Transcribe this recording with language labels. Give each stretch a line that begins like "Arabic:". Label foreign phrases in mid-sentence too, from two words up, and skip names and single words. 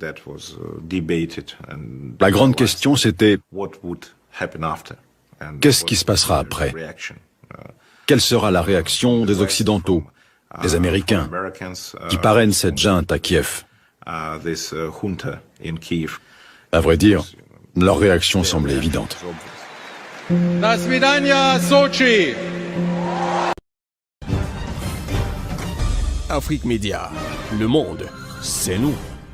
French: La grande question, c'était qu'est-ce qui se passera après? Quelle sera la réaction des Occidentaux, des Américains, qui parrainent cette junte à Kiev? À vrai dire, leur réaction semblait évidente.
Russian: До свидания, Сочи!
French: Afrique Média, le monde, c'est nous.